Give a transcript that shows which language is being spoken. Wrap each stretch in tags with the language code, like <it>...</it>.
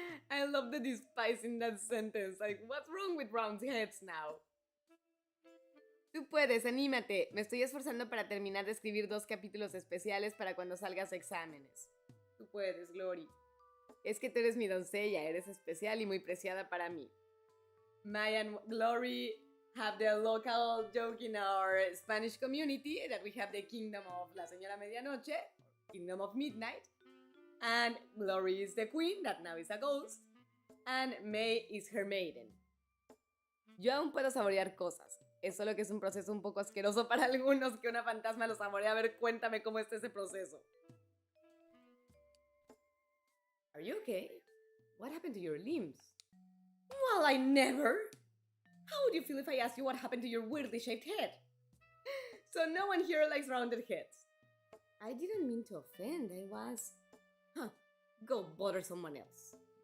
<en>I love the despise in that sentence. Like, what's wrong with round heads now?</en> <es>Tú puedes, anímate. Me estoy esforzando para terminar de escribir 2 capítulos especiales para cuando salgas a exámenes. Tú puedes, Glory. Es que tú eres mi doncella, eres especial y muy preciada para mí.</es> <en>Maya and Glory have the local joke in our Spanish community that we have the kingdom of La Señora Medianoche, kingdom of midnight, and Glory is the queen that now is a ghost, and May is her maiden.</en> <es>Yo aún puedo saborear cosas. Es solo que es un proceso un poco asqueroso para algunos que una fantasma lo saborea. A ver, cuéntame cómo está ese proceso.</es> <en>Are you okay? What happened to your limbs? Well, I never. How would you feel if I asked you what happened to your weirdly shaped head? So no one here likes rounded heads. I didn't mean to offend. I was... Go bother someone else.</en>